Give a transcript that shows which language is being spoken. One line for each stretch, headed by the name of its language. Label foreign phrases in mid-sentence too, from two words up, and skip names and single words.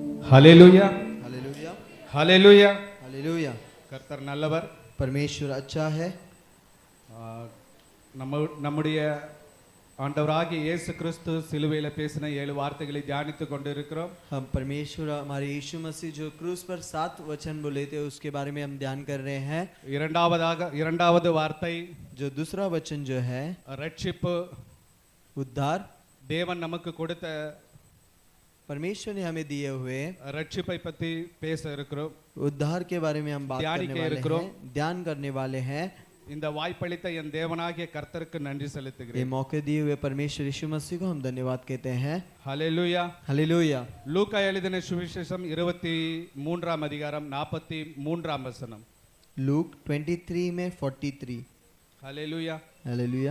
Tamil: ஹல்லேலூயா
Hindi: हालेलुया
Tamil: ஹல்லேலூயா.
Hindi: हालेलुया।
Tamil: கர்த்தர் நல்லவர்.
Hindi: परमेश्वर अच्छा है।
Tamil: நம்முடைய ஆண்டவராகிய இயேசு கிறிஸ்து சிலுவையில பேசின 7 வார்த்தைகளை தியானித்துக் கொண்டிருக்கிறோம்.
Hindi: हम परमेश्वर हमारे यीशु मसीह जो क्रूस पर 7 वचन बोले थे उसके बारे में हम ध्यान कर रहे हैं।
Tamil: இரண்டாவது வார்த்தை
Hindi: जो दूसरा वचन जो है
Tamil: ரட்சிப்பு,
Hindi: उद्धार।
Tamil: தேவன் நமக்கு கொடுத்த
Hindi: परमेश्वर ने हमें दिए हुए
Tamil: ரட்சிப்பை பத்தி பேச இருக்கிறோம்.
Hindi: उद्धार के बारे में हम बात करने वाले हैं, ध्यान करने वाले हैं।
Tamil: இந்த வாய்ப்பளித்த என் தேவனாகிய கர்த்தருக்கு நன்றி
Hindi: ये
Tamil: செலுத்துகிறேன்.
Hindi: मौके दिए हुए परमेश्वर यीशु मसीह को हम धन्यवाद कहते हैं।
Tamil: ஹல்லேலூயா.
Hindi: हालेलुया।
Tamil: லூக்கா எழுதின சுவிசேஷம் 23ஆம் அதிகாரம் 43ஆம் வசனம்.
Hindi: लूक 23 में 43।
Tamil: ஹல்லேலூயா.
Hindi: हालेलुया।